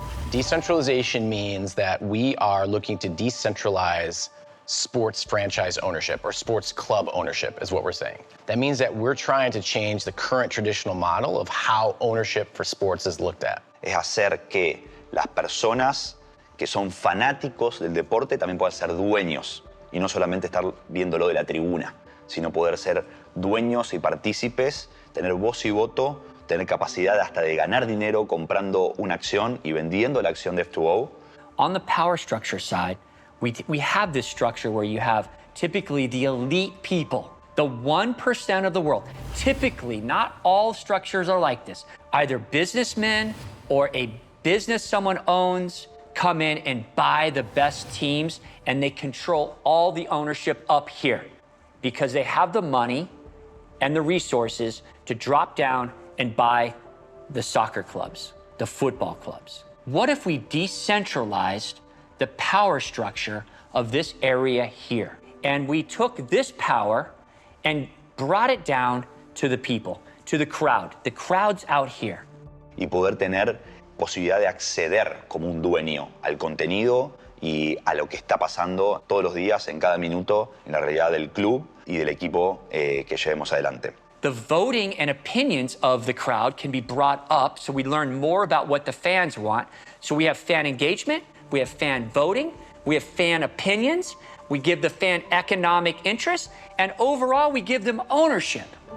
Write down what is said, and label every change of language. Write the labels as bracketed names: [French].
[English] Decentralization means that we are looking to decentralize sports franchise ownership, or sports club ownership is what we're saying. That means that we're trying to change the current traditional model of how ownership for sports is looked at. [Spanish] Es hacer que las personas que son fanáticos del deporte también puedan ser dueños y no solamente estar viéndolo de la tribuna, sino poder ser dueños y partícipes, tener voz y voto, tener capacidad hasta de ganar dinero comprando una acción y vendiendo la acción de F2o. [English] On the power structure side, we have this structure where you have typically the elite people, the 1% of the world. Typically, not all structures are like this. Either businessmen or a business someone owns come in and buy the best teams, and they control all the ownership up here because they have the money and the resources to drop down and buy the soccer clubs, the football clubs. What if we decentralized the power structure of this area here, and we took this power and brought it down to the people, to the crowd? The crowd's out here. [Spanish] Y poder tener posibilidad de acceder como un dueño al contenido y a lo que está pasando todos los días, en cada minuto, en la realidad del club y del equipo que llevemos adelante. [English] The voting and opinions of the crowd can be brought up, so we learn more about what the fans want. So we have fan engagement, we have fan voting, we have fan opinions, we give the fan economic interest, and overall we give them ownership.